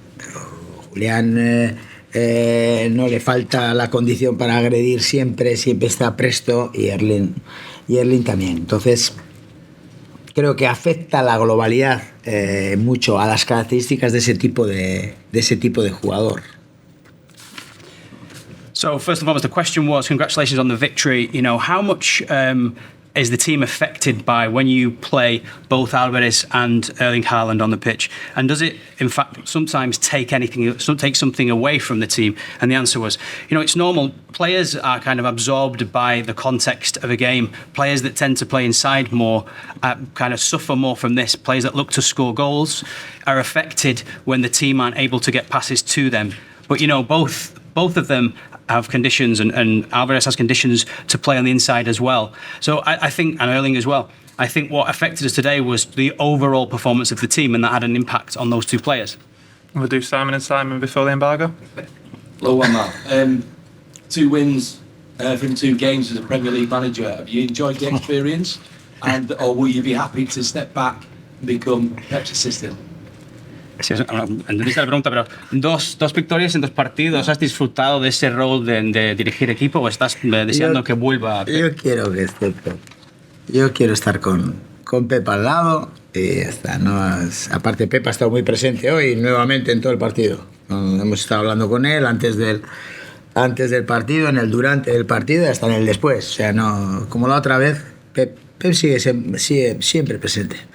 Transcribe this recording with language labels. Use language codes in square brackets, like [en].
[es] Pero Julián no le falta la condición para agredir siempre está presto, y Erling también. Entonces, creo que afecta la globalidad mucho a las características de ese tipo de jugador. [en] So first and foremost, the question was, congratulations on the victory. How much is the team affected by when you play both Alvarez and Erling Haaland on the pitch? And does it, in fact, sometimes take something away from the team? And the answer was, it's normal. Players are kind of absorbed by the context of a game. Players that tend to play inside more kind of suffer more from this. Players that look to score goals are affected when the team aren't able to get passes to them. But, both of them have conditions, and Alvarez has conditions to play on the inside as well. So I think, and Erling as well, I think what affected us today was the overall performance of the team, and that had an impact on those two players. We'll do Simon and Simon before the embargo. Hello, Matt. 2 wins from 2 games as a Premier League manager. Have you enjoyed the experience, or will you be happy to step back and become Pep's assistant? [es] Sí, entendiste la pregunta, pero dos victorias en 2 partidos. ¿Has disfrutado de ese rol de dirigir equipo o estás deseando que vuelva? Yo quiero que esté Pep. Yo quiero estar con Pep al lado y ya está. Aparte, Pep ha estado muy presente hoy nuevamente en todo el partido. Hemos estado hablando con él antes del partido, en el durante del partido y hasta en el después. O sea, no, como la otra vez, Pep sigue siempre presente.